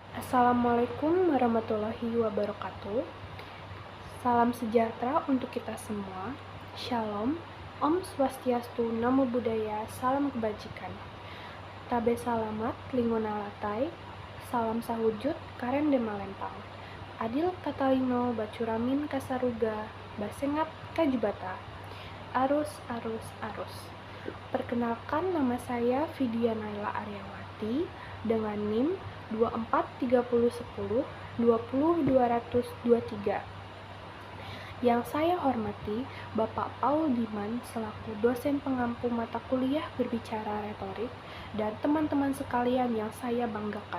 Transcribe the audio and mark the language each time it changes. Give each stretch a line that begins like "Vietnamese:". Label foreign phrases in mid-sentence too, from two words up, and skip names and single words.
Arabic: السلام عليكم ورحمة الله وبركاته.
Indonesian: Salam sejahtera untuk kita semua. Shalom,
Balinese: Om Swastiastu,
Pali: Namo Buddhaya,
Indonesian: salam kebajikan.
Ngaju: Tabe salamat, linguna latai, salam sahujud, karen de malempang.
Kendayan: Adil katalino, bacuramin kasaruga, basengat kajubata. Arus, arus, arus.
Indonesian: Perkenalkan, nama saya Vidya Naila Aryawati dengan NIM 243010 20223. Yang saya hormati Bapak Paul Diman selaku dosen pengampu mata kuliah berbicara retorik dan teman-teman sekalian yang saya banggakan.